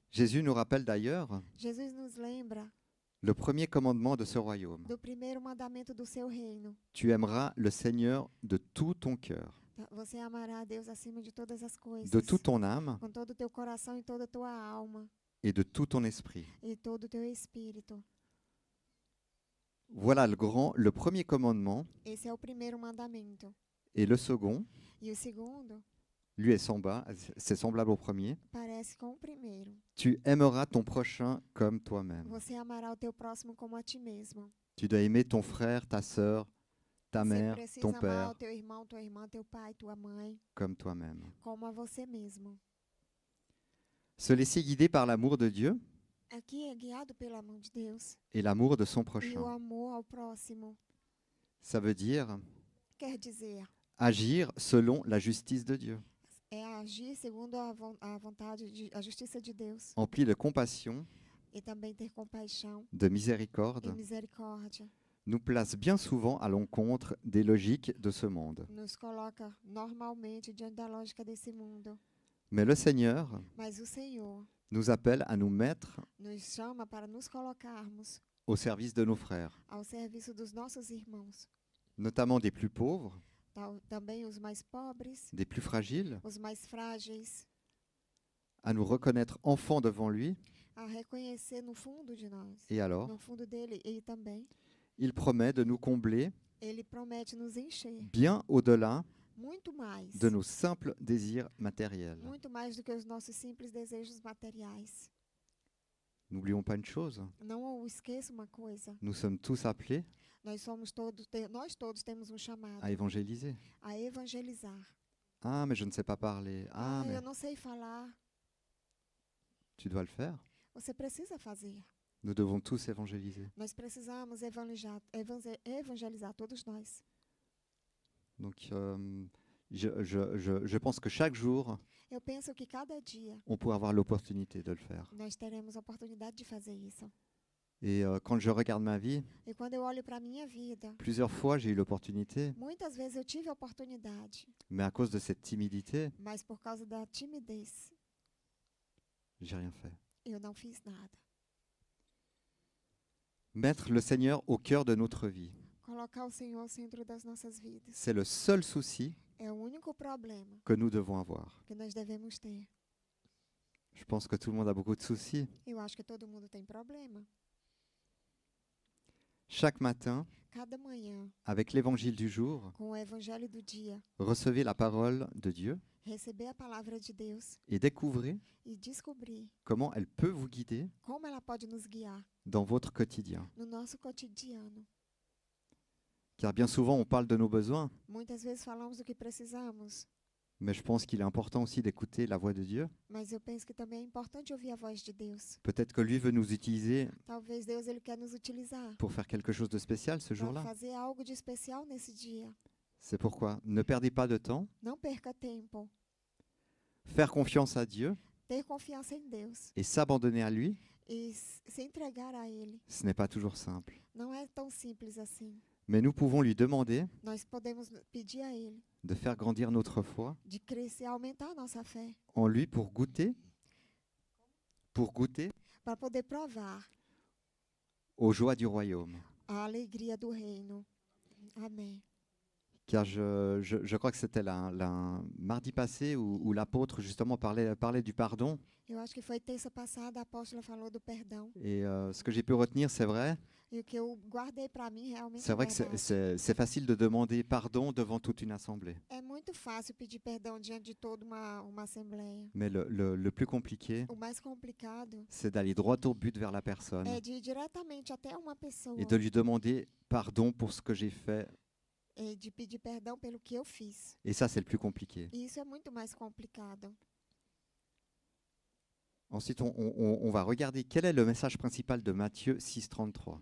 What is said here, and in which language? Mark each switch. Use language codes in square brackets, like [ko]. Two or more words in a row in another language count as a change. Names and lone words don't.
[fr] Jésus nous rappelle d'ailleurs [pt] Jesus nos lembra [fr] le premier commandement de ce royaume. [pt] do primeiro mandamento do seu reino. [fr] Tu aimeras le Seigneur de tout ton cœur, [pt] Você amará a Deus acima de todas as coisas. [fr] de toute ton âme [pt] Com todo o teu coração e toda a tua alma. [fr] et de tout ton esprit. [pt] E todo o teu espírito. [fr] Voilà le premier commandement. [pt] Esse é o primeiro mandamento. [fr] Et le second, [pt] E o segundo [fr] lui c'est semblable au premier. [pt] parece com o primeiro. [fr] Tu aimeras ton prochain comme toi-même. [pt] Você amará o teu próximo como a ti mesmo. [fr] Tu dois aimer ton frère, ta sœur, ta [pt] Você [fr] mère, [pt] precisa [fr] ton [pt] amar [fr] père [pt] o teu irmão, tua irmã, teu pai, tua mãe, [fr] comme toi-même. [pt] como a você mesmo. [fr] Se laisser guider par l'amour de Dieu [pt] Aqui é guiado pela mão de Deus. [fr] et l'amour de son [pt] E o [fr] prochain. [pt] amor ao próximo. [fr] Ça veut dire [pt] Quer dizer, [fr] agir selon la justice de Dieu. [pt] é agir segundo a vontade, a justiça de Deus. [fr] empli de compassion, [pt] E também ter compaixão [fr] de miséricorde, [pt] e misericórdia. [fr] nous place bien souvent à l'encontre des logiques de ce monde. [pt] Nos coloca normalmente diante da lógica desse mundo. [fr] Mais le Seigneur [pt] Mas o Senhor [fr] nous appelle à nous mettre [pt] nos chama para nos colocarmos [fr] au service de nos frères, [pt] ao serviço dos nossos irmãos. [fr] notamment des plus pauvres, [pt] Também os mais pobres, [fr] des plus fragiles, [pt] os mais frágeis, [fr] à nous reconnaître enfants devant lui. [pt] a reconhecer no fundo de nós, [fr] Et alors, [pt] no fundo dele. E também, [fr] il promet de nous combler [pt] ele promete nos encher [fr] bien au-delà [pt] muito mais, [fr] de nos simples désirs matériels. [pt] muito mais do que os nossos simples desejos materiais. [fr] N'oublions pas une chose, [pt] Não esqueça uma coisa, [fr] nous sommes tous appelés [pt] nós todos temos um chamado [fr] à évangéliser. [pt] a evangelizar. [fr] Ah, mais je ne sais pas parler. Ah, mais [pt] Eu não sei falar. [fr] tu dois le faire. [pt] Você precisa fazer. [fr] Nous devons tous évangéliser. [pt] Nós precisamos evangelizar todos nós. [fr] Donc, je pense que chaque jour, [pt] Eu penso que cada dia [fr] on pourrait avoir l'opportunité de le faire. [pt] nós teremos a oportunidade de fazer isso. [fr] Et quand je regarde ma vie, [pt] E quando eu olho para a minha vida, [fr] plusieurs fois j'ai eu l'opportunité, [pt] muitas vezes eu tive a oportunidade, [fr] mais à cause de cette timidité, [pt] mas por causa da timidez, [fr] j'ai rien fait. [pt] eu não fiz nada. [fr] Mettre le Seigneur au cœur de notre vie, [pt] Colocar o Senhor ao centro das nossas vidas [fr] c'est le seul souci [pt] é o único problema [fr] que nous devons avoir. [pt] que nós devemos ter. [fr] Je pense que tout le monde a beaucoup de soucis. [pt] Eu acho que todo mundo tem problema. [fr] Chaque matin, [pt] Cada manhã, [fr] avec l'évangile du jour, [pt] com o evangelho do dia, [fr] recevez la parole de Dieu [pt] receber a palavra de Deus [fr] et découvrez [pt] e descobrir [fr] comment elle peut vous guider [pt] como ela pode nos guiar [fr] dans votre quotidien. [pt] no nosso cotidiano. [fr] Car bien souvent, on parle de nos besoins, [pt] Muitas vezes falamos do que precisamos, [fr] mais je pense qu'il est important aussi d'écouter la voix de Dieu. [pt] mas eu penso que também é importante ouvir a voz de Deus. [fr] Peut-être que lui veut nous utiliser [pt] Talvez Deus ele quer nos utilizar [fr] pour faire quelque chose de spécial ce [pt] para [fr] jour-là. [pt] fazer algo de especial nesse dia. [fr] C'est pourquoi ne perdez pas de temps. [pt] Não perca tempo. [fr] Faire confiance à Dieu [pt] Ter confiança em Deus [fr] et s'abandonner à lui, [pt] e se entregar a Ele. [fr] ce n'est pas toujours simple. [pt] Não é tão simples assim. [fr] Mais nous pouvons lui demander [pt] Nós podemos pedir a Ele [fr] de faire grandir notre foi [pt] de crescer, aumentar a nossa fé, [fr] en lui pour goûter [pt] para poder provar [fr] aux joies du royaume. [pt] a alegria do reino. Amém. [fr] Car je crois que c'était mardi passé où l'apôtre justement parlait du pardon. [pt] Eu acho que foi terça passada, a apóstola falou do perdão. [fr] Et ce que j'ai pu retenir, c'est vrai. [pt] E o que eu guardei para mim realmente [fr] C'est [pt] é [fr] vrai que [pt] verdade. [fr] c'est facile de demander pardon devant toute une assemblée. [pt] É muito fácil pedir perdão diante de toda uma assembleia. [fr] Mais le plus compliqué, [pt] O mais complicado [fr] c'est d'aller droit au but vers la personne [pt] é de ir diretamente até uma pessoa [fr] et de lui demander pardon pour ce que j'ai fait. [pt] e de pedir perdão pelo que eu fiz. [fr] Et ça, c'est le plus compliqué. [pt] E isso é muito mais complicado. [fr] Ensuite, on va regarder quel est le message principal de Matthieu 6,33.